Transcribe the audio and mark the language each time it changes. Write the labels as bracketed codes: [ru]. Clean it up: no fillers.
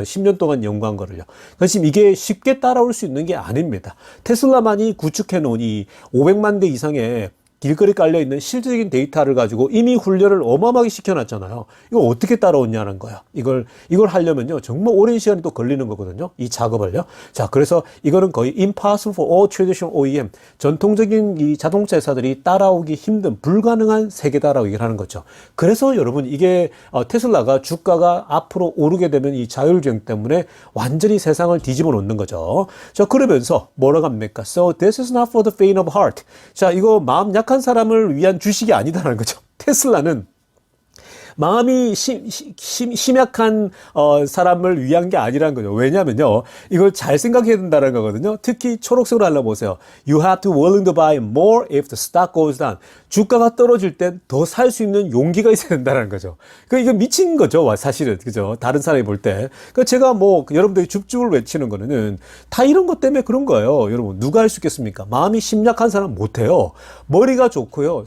[ko] 10년 동안 연구한 거를요. 그래서 이게 쉽게 따라올 수 있는 게 아닙니다. 테슬라만이 구축해놓은 이 500만 대 이상의 길거리 깔려있는 실질적인 데이터를 가지고 이미 훈련을 어마어마하게 시켜놨잖아요. 이거 어떻게 따라오냐는 거야. 이걸 하려면요. 정말 오랜 시간이 또 걸리는 거거든요. 이 작업을요. 자, 그래서 이거는 거의 [en] impossible for all traditional OEM. [ko] 전통적인 이 자동차 회사들이 따라오기 힘든 불가능한 세계다라고 얘기를 하는 거죠. 그래서 여러분 이게 테슬라가 주가가 앞으로 오르게 되면 이 자율주행 때문에 완전히 세상을 뒤집어 놓는 거죠. 자, 그러면서 뭐라고 합니까? [en] So this is not for the faint of heart. [ko] 자, 이거 마음 약한 심약한 사람을 위한 주식이 아니다라는 거죠. 테슬라는 마음이 심약한 사람을 위한 게 아니라는 거죠. 왜냐면요, 이걸 잘 생각해야 된다는 거거든요. 특히 초록색으로 알아보세요. [en] You have to willing to buy more if the stock goes down. [ko] 주가가 떨어질 땐 더 살 수 있는 용기가 있어야 된다는 거죠. 이거 미친 거죠, 사실은. 그죠? 다른 사람이 볼 때. 제가 여러분들이 줍줍을 외치는 거는 다 이런 것 때문에 그런 거예요. 여러분, 누가 할 수 있겠습니까? 마음이 심약한 사람 못해요. 머리가 좋고요.